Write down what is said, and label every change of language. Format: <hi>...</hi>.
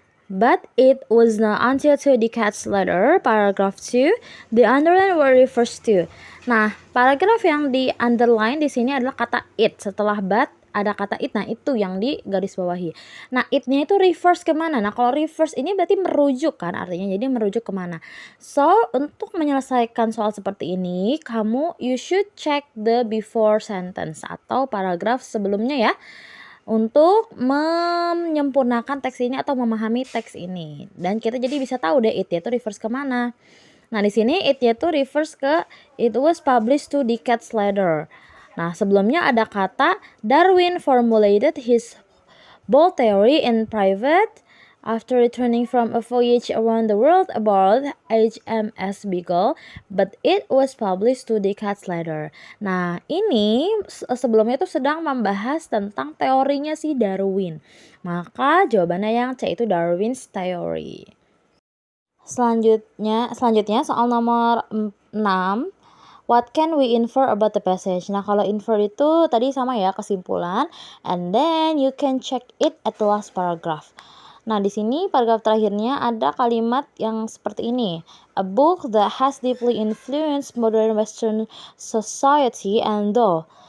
<en>But it was not until 2 decades later, paragraph 2, the underline word refers to.</en> <id>Nah, paragraf yang di underline di sini adalah kata it. Setelah but ada kata it, nah itu yang di garis bawahi. Nah, it-nya itu refers kemana? Nah, kalau refers ini berarti merujuk kan artinya, jadi merujuk kemana? So, untuk menyelesaikan soal seperti ini,</id> <en>you should check the before sentence</en> <id>atau paragraf sebelumnya ya, untuk menyempurnakan teks ini atau memahami teks ini. Dan kita jadi bisa tahu deh it itu refers kemana. Nah, di sini it itu refers ke</id> <en>it was published 2 decades later.</en> <id>Nah, sebelumnya ada kata</id> <en>Darwin formulated his bold theory in private after returning from a voyage around the world aboard HMS Beagle, but it was published 2 decades later.</en> <id>Nah, ini sebelumnya itu sedang membahas tentang teorinya si Darwin. Maka jawabannya yang C itu Darwin's theory. Selanjutnya soal nomor 6.</id> <en>What can we infer about the passage?</en> <id>Nah, kalau infer itu tadi sama ya, kesimpulan,</id> <en>and then you can check it at the last paragraph.</en> <id>Nah, di sini paragraf terakhirnya ada kalimat yang seperti ini.</id> <en>A book that has deeply influenced modern Western society and though.</en>